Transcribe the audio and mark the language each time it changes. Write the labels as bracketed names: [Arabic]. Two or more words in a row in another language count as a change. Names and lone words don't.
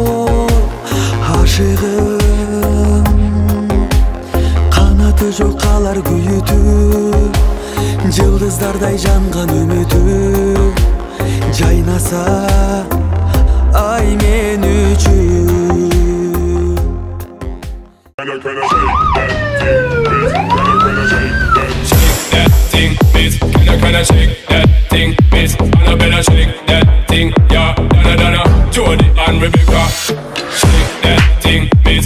[Kyrgyz] Ашыгым Канаты жок калар күйүтүп Жылдыздардай жанган үмүтүм Жайнаса ай мен үчүн [English] Kinda shake that thing, miss. Anna better shake that thing, yeah. Donna, Donna, Jody and Rebecca. Shake that thing, miss.